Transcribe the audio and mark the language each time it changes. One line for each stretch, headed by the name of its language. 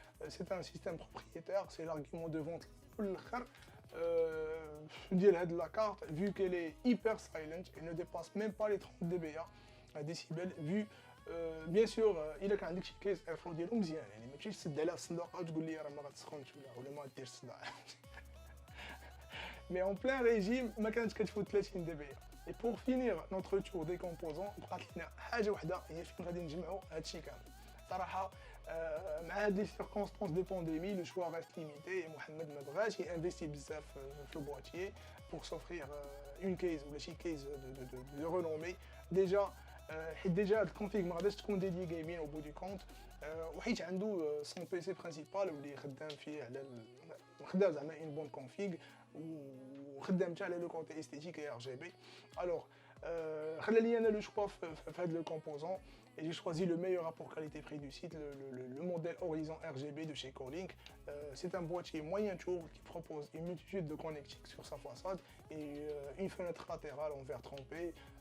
French: C'est un système propriétaire, c'est l'argument de vente de la carte, vu qu'elle est hyper silent, elle ne dépasse même pas les 30 dBA décibels, vu bien sûr il a
Arabic: عندك شي كيس ايرفلو ديالو مزيان يعني ما تمشيش تسد عليها الصندوق وتقول لي راه ما غتسخنش ولا ما ديرش الصداع.
French: Mais en plein régime,
Arabic: ما كانتش كتفوت 30 dBA.
French: Et pour finir notre tour des composants,
Arabic: بقات لنا حاجه وحده هي فين غادي نجمعوا هادشي كامل. صراحه مع هاد لي
French: circonstances de pandémie, le choix reste limité et
Arabic: Mohamed ما بغاش ينفيستي بزاف في البواتيي
French: pour s'offrir une case ou
Arabic: شي
French: case de renommée.
Arabic: Déjà حيت ديجا هاد الكونفيغ ما غاديش تكون ديدي جيمين
French: au bout du compte
Arabic: وحيت عنده
French: son PC principal
Arabic: واللي خدام فيه على خدام زعما
French: une bonne config
Arabic: وخدام حتى على لو كونتي استيتيك
French: et RGB. Alors
Arabic: خلى لي انا لو شوا في هاد لو كومبوزون
French: et j'ai choisi le meilleur rapport qualité-prix du site, le modèle Horizon RGB de chez Colink. C'est un boîtier moyen tour qui propose une multitude de connectiques sur sa façade et une fenêtre latérale en verre trempé.